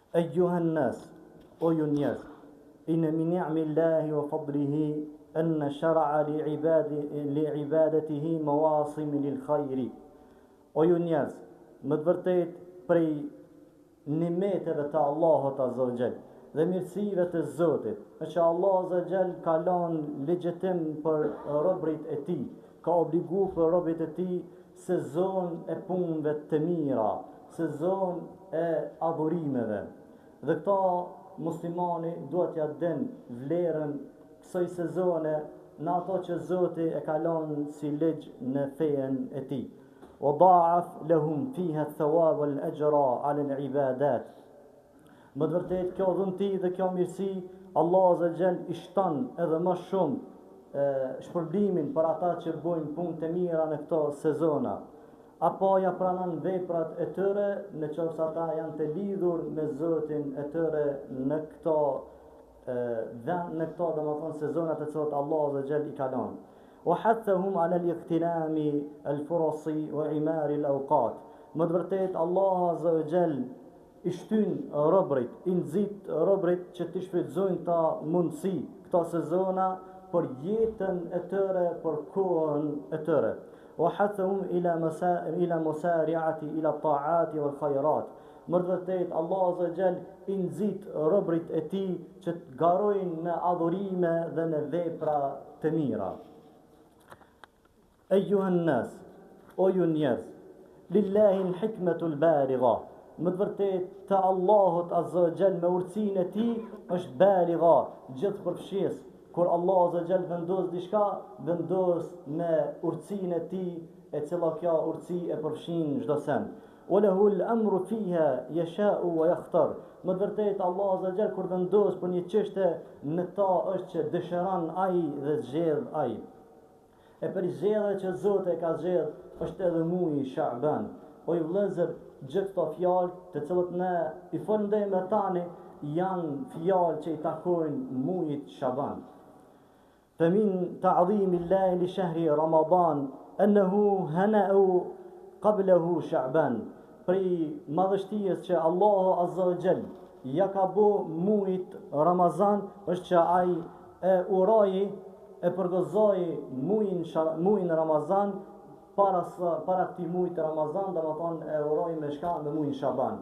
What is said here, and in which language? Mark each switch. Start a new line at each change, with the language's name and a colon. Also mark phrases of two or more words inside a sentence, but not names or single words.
Arabic: أيها الناس
Albanian: o ju njerëz
Arabic: إن من نعم الله وفضله أن شرع لعبادته مواسم
Albanian: للخير o ju njerëz më të vërtet prej nimeteve të Allahut
Arabic: عز وجل
Albanian: dhe mirësive të Zotit është që Allah
Arabic: عز وجل
Albanian: ka lënë legjitim për robërit e tij, ka obligu për robërit e tij sezon e punëve të mira, sezon e adhurimeve. Dhe këta muslimani duhet ja den vlerën kësaj sezone në ato që Zoti e ka lënë si ligj në fejen e tij.
Arabic: وضاعف لهم فيها الثواب والأجر على العبادات.
Albanian: Më të vërtet kjo dhunti dhe kjo mirësi Allah
Arabic: عز وجل
Albanian: i shton edhe më shumë shpërblimin për ata që bojnë punë të mira në këto sezona, apo ja pranon veprat e tyre në qoftë ata janë të lidhur me Zotin e tyre në këto domethënë sezonat e cilat Allah
Arabic: عز وجل
Albanian: i ka lënë.
Arabic: وحثهم على الاغتنام الفرص وعمار الأوقات.
Albanian: Më të vërtet Allah
Arabic: عز وجل
Albanian: i shtyn robërit, i nxit robërit që të shfrytëzojnë ta mundësi, këto sezona për jetën e tyre, për kohën e tyre.
Arabic: وحثهم إلى مسارعة إلى الطاعات والخيرات.
Albanian: Më të vërtet Allah
Arabic: عز وجل
Albanian: i nxit robërit e tij që të garojnë në adhurime dhe në vepra të mira.
Arabic: أيها الناس
Albanian: o ju njerëz
Arabic: لله الحكمة البالغة.
Albanian: Më të vërtet të Allahut
Arabic: عز وجل
Albanian: me urtësinë e tij është baligha, gjithë përfshirës. Kur Allah
Arabic: عز وجل
Albanian: vendos diçka, vendos me urtësinë e tij, e cila kjo urtësi e përfshin çdo send.
Arabic: وله الأمر فيها يشاء ويختار.
Albanian: Më të vërtet Allah
Arabic: عز وجل
Albanian: kur vendos për një çështje në ta është që dëshiron ai dhe zgjedh ai. E për zgjedhja që Zoti e ka zgjedh është edhe muaji Sha'ban. O ju vëllezër, gjithë këto fjalë të cilat ne i folëndejmë me tani janë fjalë që i takojnë muajit Sha'ban.
Arabic: فمن تعظيم الله لشهر رمضان أنه هنأ قبله شعبان.
Albanian: Prej madhështisë që Allahu
Arabic: عز وجل
Albanian: ja ka bo muajit Ramazan është që ai e uroi e përgëzoi muajin Ramazan para këtij muajit Ramazan, domethënë e uroi me shka me muajin Shaban.